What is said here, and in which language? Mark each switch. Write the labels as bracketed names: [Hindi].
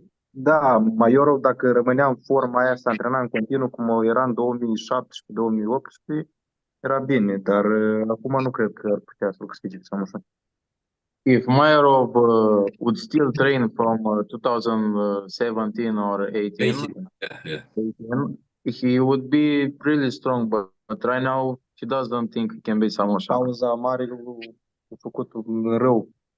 [Romanian] Da, Mayorov, dacă rămânea în forma aia, se antrena în continuu cum era în 2017-2018, era bine, dar acum nu cred că ar putea să-l câștige Samușa. [English] If Mayorov would still train from 2017 or 18, Yeah. he would be really strong, but right now he doesn't think he can be Samosa. [Romanian] Pauza mare a făcut un rău.